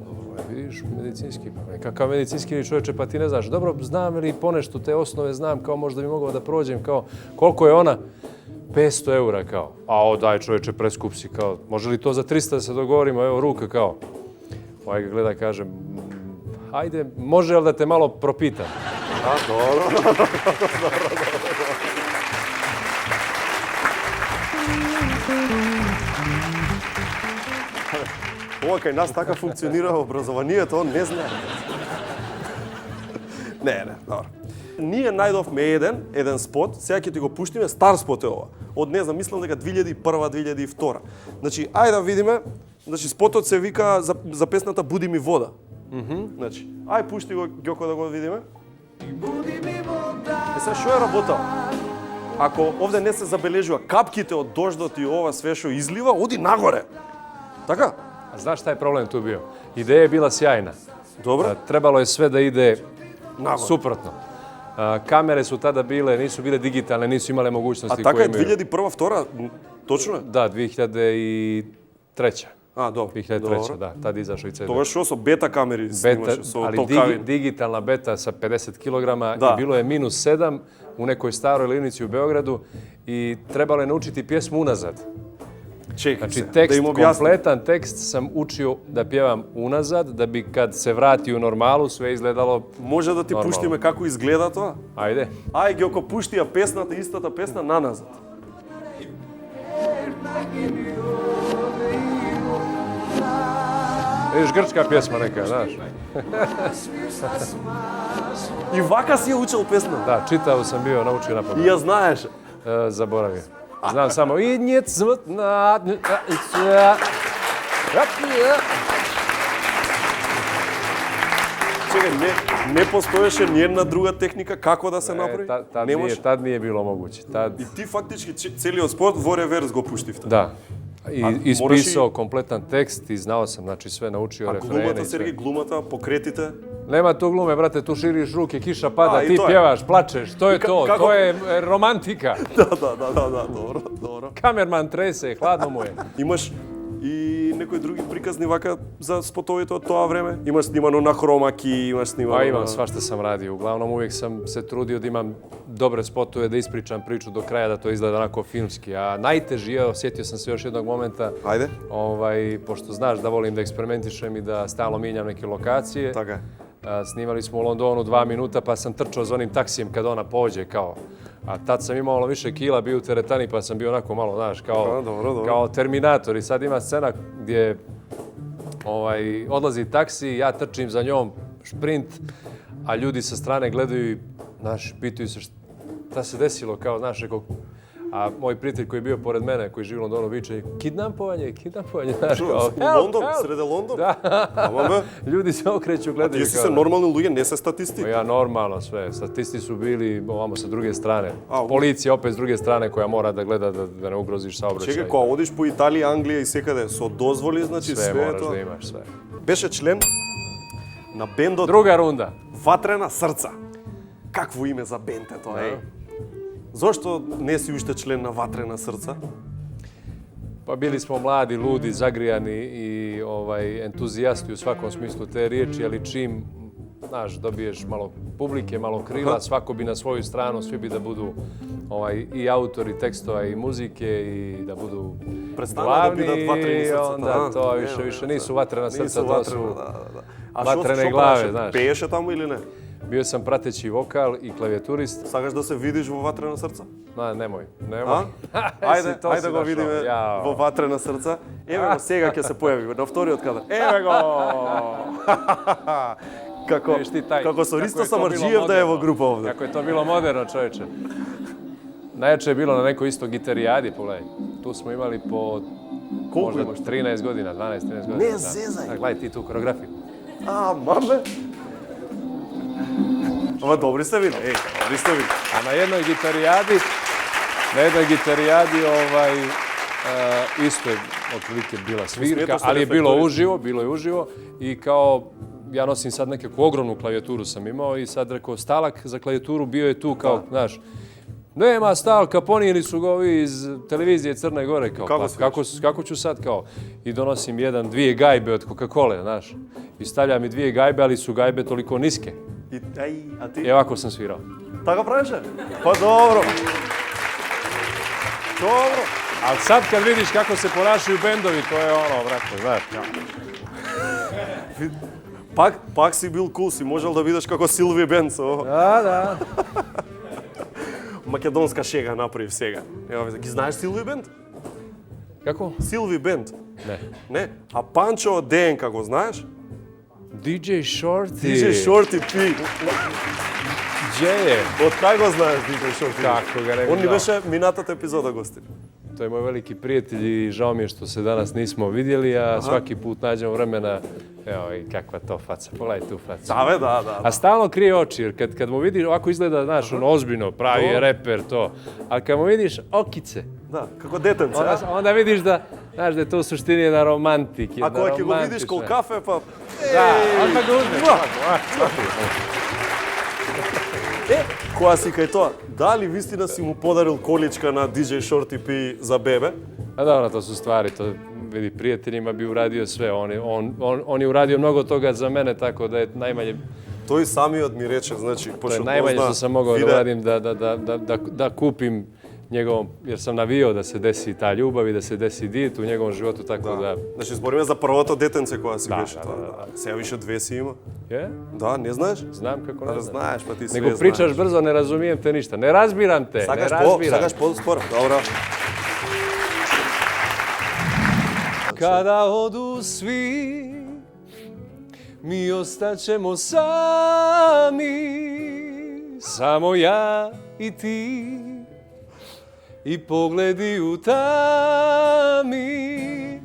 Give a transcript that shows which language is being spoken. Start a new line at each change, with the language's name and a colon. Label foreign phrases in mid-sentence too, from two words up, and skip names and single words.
Serbian: Vidiš, medicinski, kakav medicinski čovječe, pa ti ne znaš, dobro, znam li ponešto te osnove, znam, kao možda bi mogao da prođem, kao, koliko je ona? 500 eura, kao. A daj čovječe, preskup si, kao, može li to za 300 da se dogovorimo, evo ruka, kao. Ovaj ga gleda, kaže, ajde, može li da te malo propitam?
Macedonian: А, добро. Ова кај нас така функционира образованието, он не знае. Не, добро. Ние најдовме еден спот, сега ќе ти го пуштиме, стар спот е ова. Од не знам, мислам дека 2001-2002. Значи, ајде да видиме, значи спотот се вика за песната Буди ми вода. Значи, ај пушти го Ѓоко да го видиме. Сега што е работа? Ако овде не се забележува капките од дождот и ова све што излива, оди нагоре. Така?
Serbian: A znaš šta je problem tu bio? Ideja je bila sjajna. Dobro. Trebalo je sve da ide Nagore. suprotno. Kamere su tada bile, nisu bile digitalne, nisu imale mogućnosti
Macedonian: А така
Serbian: koje
Macedonian: е
Serbian: imaju.
Macedonian: 2001-2002, точно е?
Serbian: Da, 2003.
Macedonian: А, добро.
Serbian: 2003, da, tad izašao i CD.
Macedonian: Тоа што со бета камери снимаше, со
Serbian: ali
Macedonian: толкави.
Serbian: digitalna beta sa 50 kg Da. i bilo je -7 u nekoj staroj livnici u Beogradu i trebalo je naučiti pjesmu unazad.
Macedonian: Чекај
Serbian: Znači,
Macedonian: се, да
Serbian: tekst,
Macedonian: им објаснам.
Serbian: kompletan tekst sam učio da pjevam unazad, da bi kad se vrati u normalu sve izgledalo
Macedonian: Може да ти Нормално. пуштиме како изгледа тоа?
Serbian: Ajde.
Macedonian: Ај, Ѓоко, пушти ја песната, истата песна, наназад.
Serbian: Vidiš, grčka pjesma neka, znaš.
Macedonian: И вака си ја учел песна.
Serbian: Da, čitao sam bio, naučio na
Macedonian: И
Serbian: pamet.
Macedonian: ја знаеш.
Serbian: Zaboravio. Znam samo i njec smrtna...
Macedonian: Чекај, не постоеше ниједна друга техника како да се направи? Не може.
Serbian: Tad nije bilo moguće. Tad,
Macedonian: И ти фактички целиот спорт во реверс го пуштивте.
Serbian: da. I moraš ispisao kompletan tekst i znao sam, znači sve naučio,
Macedonian: А
Serbian: refrene
Macedonian: глумата,
Serbian: i sve.
Macedonian: Сергеј, глумата, покретите.
Serbian: Nema tu glume, brate, tu širiš ruke, kiša pada, A, i ti to je. pjevaš, plačeš, to je to, kako- to je romantika.
Macedonian: Да, добро.
Serbian: Kamerman trese, hladno mu je.
Macedonian: Имаш и некои други приказни вака за спотовите од тоа време? Имаш снимано на хромаки, имаш снимано
Serbian: Pa imam,
Macedonian: на...
Serbian: svašta sam radio. Uglavnom uvijek sam se trudio da imam dobre spotove, da ispričam priču do kraja, da to izgleda onako filmski. A najteži je, osjetio sam se još jednog momenta,
Macedonian: Ајде.
Serbian: pošto znaš da volim da eksperimentišem i da stalno mijenjam neke lokacije.
Macedonian: Така е.
Serbian: Snimali smo u Londonu 2 minuta, pa sam trčao za onim taksijem kad ona pođe, kao. A tad sam imao malo više kila, bio u teretani, pa sam bio onako malo, znaš, kao, dobro. kao Terminator. I sad ima scena gdje odlazi taksi, ja trčim za njom, šprint, a ljudi sa strane gledaju i, znaš, pitaju se šta se desilo, kao, znaš, rekao, a moj prijatelj koji je bio pored mene, koji živi u Londonu, viče, kidnapovanje, znaš, kao,
Macedonian: У Лондон, среде Лондон?
Serbian: Da.
Macedonian: Ама бе,
Serbian: Ljudi se okreću,
Macedonian: а
Serbian: gledaju.
Macedonian: тие си
Serbian: kao,
Macedonian: се нормални луѓе, не се статисти.
Serbian: Ja normalno sve. Statisti su bili ovamo sa druge strane. A, u- Policija opet s druge strane koja mora da gleda da ne ugroziš saobraćaj.
Macedonian: Чекај, кога одиш по Италија, Англија и секаде со дозволи, значи
Serbian: Sve
Macedonian: све е
Serbian: moraš da
Macedonian: тоа.
Serbian: imaš, sve.
Macedonian: Беше член на бендот
Serbian: Druga runda.
Macedonian: Ватрена срца. какво име за бенд е тоа, Зошто не си уште член на Ватрена срца?
Serbian: Pa bili smo mladi, ludi, zagrijani i entuzijasti u svakom smislu te riječi, ali čim, znaš, dobiješ malo publike, malo krila, svako bi na svoju stranu, svi bi da budu i autori tekstova i muzike i da budu glavni, i onda to više nisu Vatrena srca, to su vatrene glave, znaš.
Macedonian: Pejеше таму или не?
Serbian: Bio sam prateći vokal i klavijaturist.
Macedonian: Сакаш да се видиш во Ватрена срца?
Serbian: Nemoj.
Macedonian: Ајде да го видиме во Ватрена срца. Еве го, сега ќе се појаvi на вториот кадар. Еве го! Како со Ристо Самарджиев да е во група овде.
Serbian: Kako je to bilo moderno, čovječe. Najjače je bilo na nekoj isto gitarijadi, pogledaj. Tu smo imali po možda 13 godina, 12-13 godina. Ne zezaj! Gledaj ti tu koreografiju.
Macedonian: А, маме! Ама добри сте ви, добри сте ви.
Serbian: A na jednoj gitarijadi isto je otprilike bila svirka, ali je bilo je uživo i kao ja nosim sad nekakvu ogromnu klavijaturu sam imao i sad rekao stalak za klavijaturu bio je tu kao, znaš, nema stalka, ponijeli su ga ovi iz televizije Crne Gore, kao, kako ću sad, kao, i donosim dvije gajbe od Coca-Cola, znaš, i stavljam mi dvije gajbe, ali su gajbe toliko niske. A ti? I ovako sam svirao.
Macedonian: Така правеше? Па добро.
Serbian: Dobro. Ali sad kad vidiš kako se ponašaju bendovi, to je ono, brate, znaš.
Macedonian: Пак си бил кул, си можел да видиш како Силви Бенд со ово. Da. Македонска шега направив сега. Ева, ги знаеш Силви Бенд?
Serbian: Kako?
Macedonian: Силви Бенд?
Serbian: Ne.
Macedonian: Не. А Панчо од ДНК го знаеш?
Serbian: DJ Shorty. DJ Shorty P. Gdje je?
Macedonian: Од кај го знаеш DJ Shorty?
Serbian: Kako ga ne bi
Macedonian: Он ни
Serbian: znao.
Macedonian: беше минатата епизода гостин.
Serbian: To je moj veliki prijatelj i žao mi je što se danas nismo vidjeli, a svaki put nađemo vremena. Evo i kakva to faca, pogledaj tu facu.
Macedonian: Да, бе, да.
Serbian: A stalno krije oči, jer kad mu vidiš, ovako izgleda, znaš, ono ozbiljno, pravi je reper, to. Ali kad mu vidiš okice,
Macedonian: Да, како детенце.
Serbian: onda vidiš da, znaš, da je to u suštini jedan romantik.
Macedonian: А кога ќе го видиш кол кафе, па...
Serbian: Da, onda ga uzmeš.
Macedonian: Кога си кај тоа, дали вистина си му подарил количка на DJ Shorty P за бебе?
Serbian: A dobro, to su stvari, to vidi, prijateljima bi uradio sve. On je uradio mnogo toga za mene, tako da je najmanje...
Macedonian: Тој самиот ми рече, значи,
Serbian: To je
Macedonian: пошто
Serbian: najmanje što sam mogao da
Macedonian: виде,
Serbian: uradim, da kupim njegovom, jer sam navio da se desi ta ljubav i da se desi dit u njegovom životu, tako da...
Macedonian: Значи, збориме за првото детенце кога си беше да, тоа. Сега више две си има.
Serbian: Je?
Macedonian: Да, не знаеш?
Serbian: Znam kako ne znam.
Macedonian: Знаеш, па ти све
Serbian: Nego pričaš brzo, ne razumijem te ništa.
Macedonian: Не разбирам те, не разбирам. Сакаш по-споро? Добро.
Serbian: Kada odu svi, mi ostaćemo sami, samo ja i ti, i pogledi u tami.